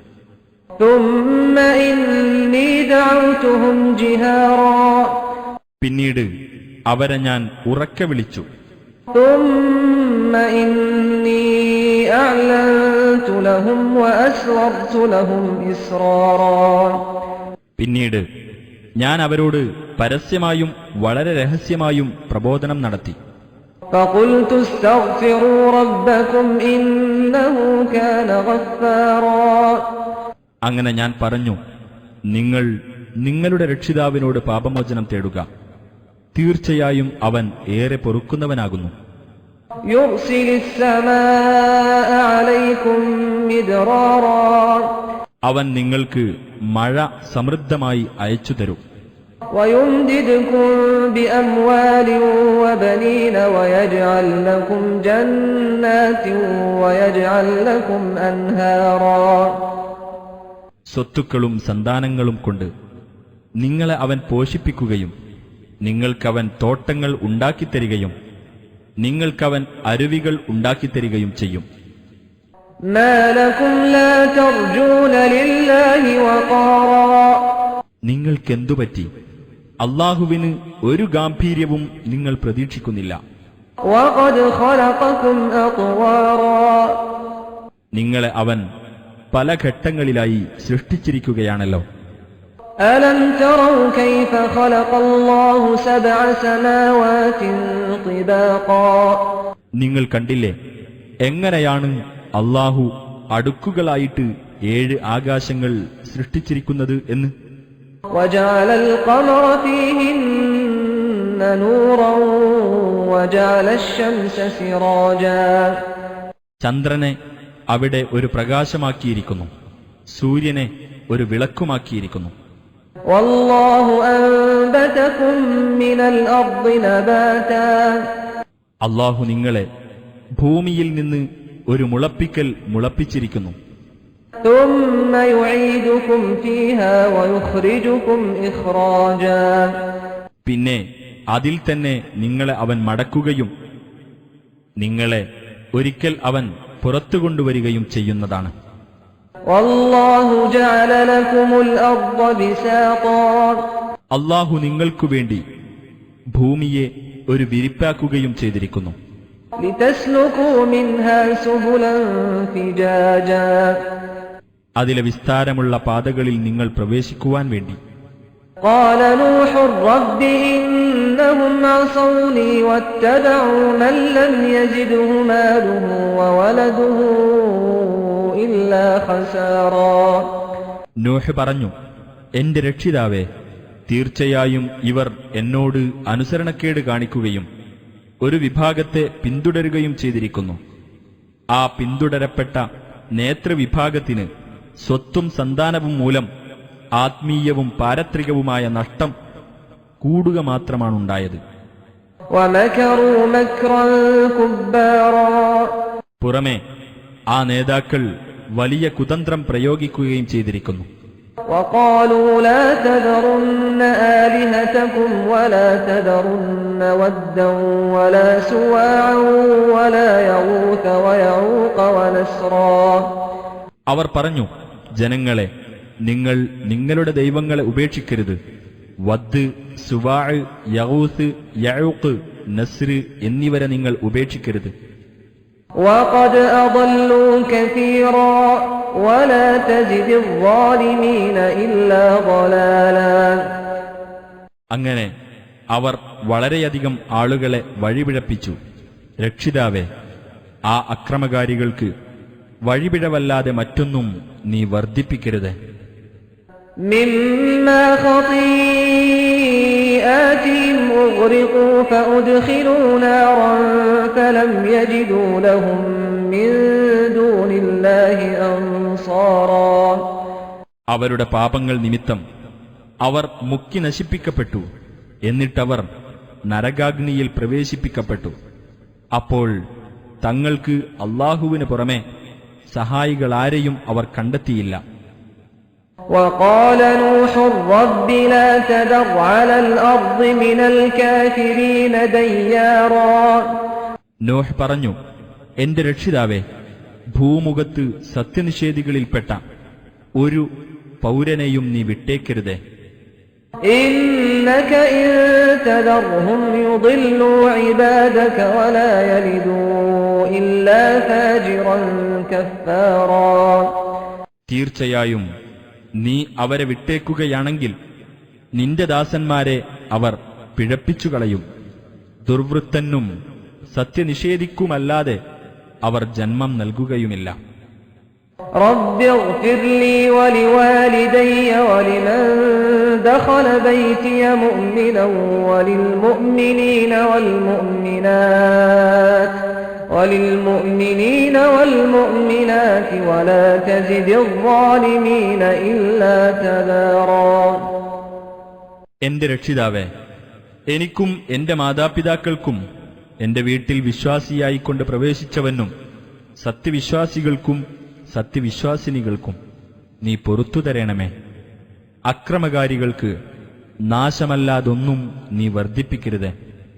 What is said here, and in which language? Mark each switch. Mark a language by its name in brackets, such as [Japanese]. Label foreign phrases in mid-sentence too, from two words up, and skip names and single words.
[Malayalam] പിന്നീട് അവരെ ഞാൻ ഉറക്കെ വിളിച്ചു. പിന്നീട് ഞാൻ അവരോട് പരസ്യമായും വളരെ രഹസ്യമായും പ്രബോധനം നടത്തി. [Arabic] فقلت استغفروا ربكم إنه كان غفارا. [Malayalam] അങ്ങനെ ഞാൻ പറഞ്ഞു, നിങ്ങൾ നിങ്ങളുടെ രക്ഷിതാവിനോട് പാപമോചനം തേടുക, തീർച്ചയായും അവൻ ഏറെ പൊറുക്കുന്നവനാകുന്നു. [Arabic] يرسل السماء عليكم مدرارا. [Malayalam] അവൻ നിങ്ങൾക്ക് മഴ സമൃദ്ധമായി അയച്ചു തരും. [Arabic] ويمددكم بأموال وبنين ويجعل لكم جنات ويجعل لكم أنهارا. [Malayalam] സ്വത്തുക്കളും സന്താനങ്ങളും കൊണ്ട് നിങ്ങളെ അവൻ പോഷിപ്പിക്കുകയും നിങ്ങൾക്കവൻ തോട്ടങ്ങൾ ഉണ്ടാക്കിത്തരികയും നിങ്ങൾക്കവൻ അരുവികൾ ഉണ്ടാക്കിത്തരികയും ചെയ്യും. [Arabic] ما لكم لا ترجون لله وقارا. [Malayalam] നിങ്ങൾക്കെന്തുപറ്റി? അല്ലാഹുവിന് ഒരു ഗാംഭീര്യവും നിങ്ങൾ പ്രതീക്ഷിക്കുന്നില്ല. നിങ്ങളെ അവൻ പല ഘട്ടങ്ങളിലായി സൃഷ്ടിച്ചിരിക്കുകയാണല്ലോ. [Arabic] ألم تروا كيف خلق الله سبع سماوات طباقا. [Malayalam] നിങ്ങൾ കണ്ടില്ലേ എങ്ങനെയാണ് അല്ലാഹു അടുക്കുകളായിട്ട് 7 ആകാശങ്ങൾ സൃഷ്ടിച്ചിരിക്കുന്നത് എന്ന്. [Arabic] وجعل القمر فيهن نورا وجعل الشمس سراجا [Malayalam] ചന്ദ്രനെ അവിടെ ഒരു പ്രകാശമാക്കിയിരിക്കുന്നു, സൂര്യനെ ഒരു വിളക്കുമാക്കിയിരിക്കുന്നു. [Arabic] والله أنبتكم من الأرض نباتا [Malayalam] അള്ളാഹു നിങ്ങളെ ഭൂമിയിൽ നിന്ന് ഒരു മുളപ്പിക്കൽ മുളപ്പിച്ചിരിക്കുന്നു. [Arabic] ثم يعيدكم فيها ويخرجكم إخراجا [Malayalam] പിന്നെ അതിൽ തന്നെ നിങ്ങളെ അവൻ മടക്കുകയും നിങ്ങളെ ഒരിക്കൽ അവൻ പുറത്തു കൊണ്ടുവരികയും ചെയ്യുന്നതാണ്. [Arabic] والله جعل لكم الأرض بساطا [Malayalam] അള്ളാഹു നിങ്ങൾക്കു വേണ്ടി ഭൂമിയെ ഒരു വിരിപ്പാക്കുകയും ചെയ്തിരിക്കുന്നു. [Arabic] لتسلكوا منها سبلا فجاجا [Malayalam] അതിലെ വിസ്താരമുള്ള പാതകളിൽ നിങ്ങൾ പ്രവേശിക്കുവാൻ വേണ്ടി. [Arabic] قال نوح رب إنهم عصوني واتبعوا من لم يزده ماله وولده إلا خسارا [Malayalam] നോഹ് പറഞ്ഞു, എന്റെ രക്ഷിതാവേ, തീർച്ചയായും ഇവർ എന്നോട് അനുസരണക്കേട് കാണിക്കുകയും ഒരു വിഭാഗത്തെ പിന്തുടരുകയും ചെയ്തിരിക്കുന്നു. ആ പിന്തുടരപ്പെട്ട നേതൃവിഭാഗത്തിന് സ്വത്തും സന്താനവും മൂലം ആത്മീയവും പാരത്രികവുമായ നഷ്ടം കൂടുക മാത്രമാണുണ്ടായത്. [Arabic] ومكروا مكرا كبارا [Malayalam] പുറമെ ആ നേതാക്കൾ വലിയ കുതന്ത്രം പ്രയോഗിക്കുകയും ചെയ്തിരിക്കുന്നു. [Arabic] وقالوا لا تذرن آلهتكم ولا تذرن ودا ولا سواعا ولا يغوث ويعوق ونسرا [Malayalam] അവർ പറഞ്ഞു, ജനങ്ങളെ, നിങ്ങൾ നിങ്ങളുടെ ദൈവങ്ങളെ ഉപേക്ഷിക്കരുത്. വദ്, സുവാഅ്, യഗൂസ്, യഊഖ്, നസ്ര് എന്നിവരെ നിങ്ങൾ ഉപേക്ഷിക്കരുത്. [Arabic] وقد أضلوا كثيرا ولا تزد الظالمين إلا ضلالا [Malayalam] അങ്ങനെ അവർ വളരെയധികം ആളുകളെ വഴിപിഴപ്പിച്ചു. രക്ഷിതാവേ, ആ അക്രമകാരികൾക്ക് വഴിപിഴവല്ലാതെ മറ്റൊന്നും നീ വർദ്ധിപ്പിക്കരുത്. [Arabic] مما خطيئاتهم أغرقوا فأدخلوا نارا فلم يجدوا لهم من دون الله أنصارا [Malayalam] അവരുടെ പാപങ്ങൾ നിമിത്തം അവർ മുക്കി നശിപ്പിക്കപ്പെട്ടു. എന്നിട്ടവർ നരകാഗ്നിയിൽ പ്രവേശിപ്പിക്കപ്പെട്ടു. അപ്പോൾ തങ്ങൾക്ക് അല്ലാഹുവിന് പുറമെ സഹായികളാരെയും അവർ കണ്ടെത്തിയില്ല. [Arabic] وقال نوح رب لا تذر على الأرض من الكافرين ديارا [Malayalam] നോഹ് പറഞ്ഞു, എന്റെ രക്ഷിതാവേ, ഭൂമുഖത്ത് സത്യനിഷേധികളിൽപ്പെട്ട ഒരു പൗരനെയും നീ വിട്ടേക്കരുതേ. [Arabic] إنك إن تذرهم يضلوا عبادك ولا يلدوا إلا فاجرا كفارا [Malayalam] തീർച്ചയായും നീ അവരെ വിട്ടേക്കുകയാണെങ്കിൽ നിന്റെ ദാസന്മാരെ അവർ പിഴപ്പിച്ചുകളയും. ദുർവൃത്തനും സത്യനിഷേധിക്കുമല്ലാതെ അവർ ജന്മം നൽകുകയുമില്ല. [Arabic] رب اغفر لي ولوالدي ولمن دخل بيتي مؤمنا وللمؤمنين والمؤمنات ولا تزد الظالمين إلا تبارا [Malayalam] എന്റെ രക്ഷിതാവേ, എനിക്കും എന്റെ മാതാപിതാക്കൾക്കും എന്റെ വീട്ടിൽ വിശ്വാസിയായിക്കൊണ്ട് പ്രവേശിച്ചവനും സത്യവിശ്വാസികൾക്കും സത്യവിശ്വാസിനികൾക്കും നീ പൊറുത്തു തരണമേ. അക്രമകാരികൾക്ക് നാശമല്ലാതൊന്നും നീ വർദ്ധിപ്പിക്കരുത്.